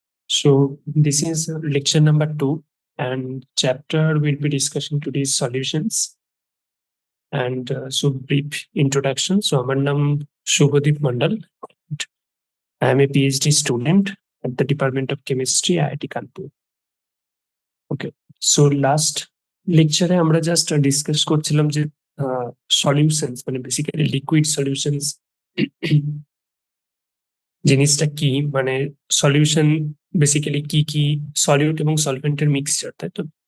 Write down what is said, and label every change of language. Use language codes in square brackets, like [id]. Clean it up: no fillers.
[en] So this is lecture number 2, and chapter we'll be discussing today is solutions. And so brief introduction. [bn] So আমার নাম Subhadip Mondal. [en] I am a PhD student at the Department of Chemistry, IIT Kanpur. Okay. [bn] So last lecture আমরা just discuss করছিলাম যে solutions, মানে basically liquid solutions জিনিসটা কি, মানে solution basically কি কি সলিউট এবং সলভেন্টের মিক্সচার, তাই তো?